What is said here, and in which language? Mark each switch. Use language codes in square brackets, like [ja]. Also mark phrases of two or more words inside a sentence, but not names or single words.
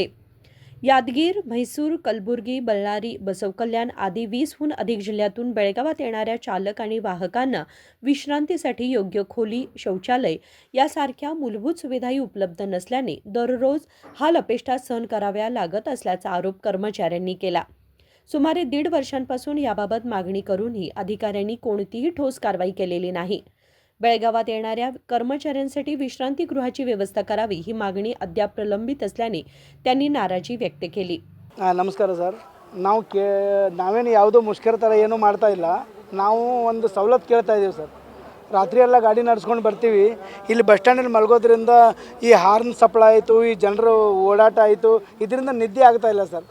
[mr] यादगीर, म्हैसूर, कलबुर्गी, बल्लारी, बसवकल्याण आदी 20हून अधिक जिल्ह्यातून बेळगावात येणाऱ्या चालक आणि वाहकांना विश्रांतीसाठी योग्य खोली, शौचालय यासारख्या मूलभूत सुविधाही उपलब्ध नसल्याने दररोज हाल अपेष्टा सहन कराव्या लागत असल्याचा आरोप कर्मचाऱ्यांनी केला. सुमारे 1.5 वर्षांपासून याबाबत मागणी करूनही अधिकाऱ्यांनी कोणतीही ठोस कारवाई केलेली नाही. बेळगावात येणाऱ्या कर्मचाऱ्यांसाठी विश्रांतीगृहाची व्यवस्था करावी ही मागणी अद्याप प्रलंबित असल्याने त्यांनी नाराजी व्यक्त केली. [kn] ನಮಸ್ಕಾರ ಸರ್. ನಾವೇನು ಯಾವುದೋ ಮುಷ್ಕರ ಥರ ಏನೂ ಮಾಡ್ತಾ ಇಲ್ಲ. ನಾವು ಒಂದು ಸವಲತ್ತು ಕೇಳ್ತಾ ಇದ್ದೀವಿ ಸರ್. ರಾತ್ರಿ ಎಲ್ಲ ಗಾಡಿ ನಡೆಸ್ಕೊಂಡು ಬರ್ತೀವಿ. ಇಲ್ಲಿ ಬಸ್ ಸ್ಟ್ಯಾಂಡಲ್ಲಿ ಮಲಗೋದ್ರಿಂದ ಈ ಹಾರ್ನ್ ಸಪ್ಪಳ ಆಯಿತು, ಈ ಜನರು ಓಡಾಟ ಆಯಿತು, ಇದರಿಂದ ನಿದ್ದೆ ಆಗ್ತಾ ಇಲ್ಲ ಸರ್.